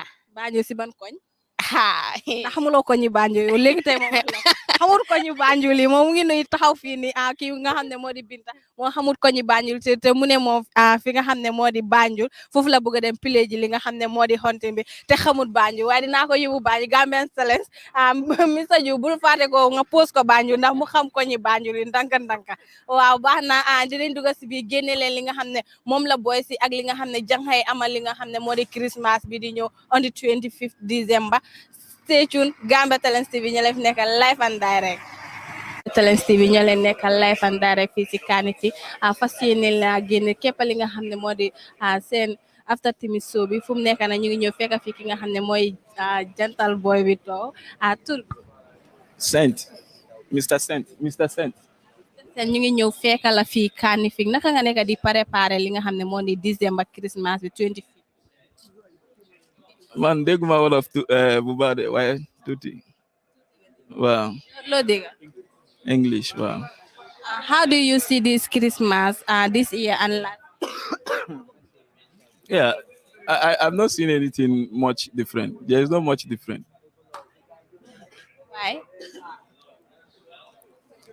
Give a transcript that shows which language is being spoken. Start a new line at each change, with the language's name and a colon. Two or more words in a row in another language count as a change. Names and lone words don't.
Wolof: Banjul si ban koñ ndax xamuloo ko ñu Banjul yow léegi tey moom xamul ko ñu Banjul yi moom mu ngi nuy taxaw fii ni kii nga xam ne moo di Binta moo xamul ko ñu Banjul te mu ne moom fi nga xam ne moo di Banjul foofu la bëgg a dem play ji li nga xam ne moo di hunting bi te xamul Banjul waaye dinaa ko yóbbu Banjul Gambian Talents Mr Diouf bul fàtte ko nga post ko Banjul ndax mu xam ko ñu Banjul yi ndanka waaw baax na dinañ dugg si biir génne leen li nga xam ne moom la boy si ak li nga xam ne jànxay amal li nga xam ne moo di Christmas bi di ñëw
English: on the 25th December stay tuned
Wolof: Gambian Talents TV ñu leen fi nekkal
English: live and direct
Wolof: Talents TV ñoo leen nekkal
English: live and direct
Wolof: fii ci Kanifing fas yéene la génne képp li nga xam ne moo di seen
English: after Timis show
Wolof: bi fu mu nekk na ñu ngi ñëw fekk fii ki nga xam ne mooy jantal boy bi too tur Mr. Saint ñu ngi ñëw fekk la fii Kanifing naka nga nekk di préparer li nga xam ne moo di December Christmas bi 25 man dégguma wolof bu baax de waaye tuuti waaw loo dégg
English: English wow. How do you see this Christmas this year and last? Yeah, I've not seen anything much different. There is not much different. Why?